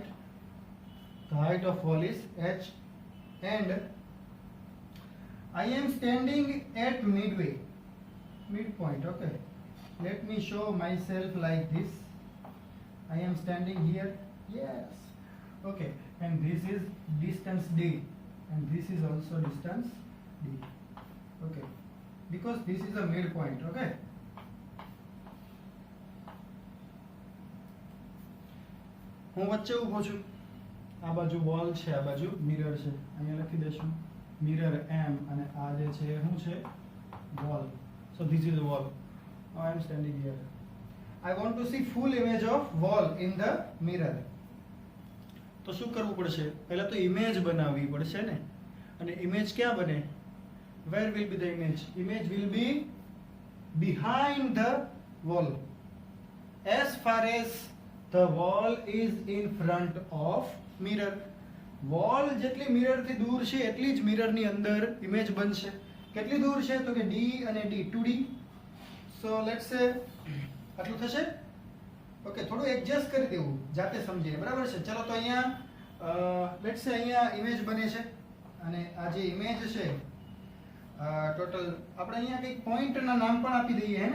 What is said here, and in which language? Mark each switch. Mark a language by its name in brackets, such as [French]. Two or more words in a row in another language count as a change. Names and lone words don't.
[English] The height of wall is h, and I am standing at midpoint. Okay, let me show myself like this. I am standing here. Yes. Okay, and this is distance d, and this is also distance d. Okay, because this is a midpoint. [Gujarati] Okay. હું વચ્ચે ઊભો છું. આ બાજુ વોલ છે, આ બાજુ મિરર છે. અહીંયા લખી દેશું મિરર m અને આ જે છે શું છે wall. [English] So this is the wall. Now I am standing here. I want to see full image of wall in the mirror. [Gujarati] તો શું કરવું પડશે? પહેલા તો ઇમેજ બનાવવી પડશે ને. અને ઇમેજ ક્યાં બને? [English] Where will be the image? Image will be behind the wall. As far as the wall is in front of mirror. [Gujarati] વોલ જેટલી મિરર થી દૂર છે એટલી જ મિરર ની અંદર ઇમેજ બનશે. કેટલી દૂર છે? તો કે d અને d 2d. [English] so let's say [Gujarati] આટલું થશે. ઓકે, થોડું એડજસ્ટ કરી દેવું જાતે સમજીને, બરાબર છે? ચલો તો અહીંયા [English] let's say [Gujarati] અહીંયા ઇમેજ બને છે અને આ જે ઇમેજ છે ટોટલ આપણે અહીંયા કંઈક પોઈન્ટના નામ પણ આપી દઈએ હે ને.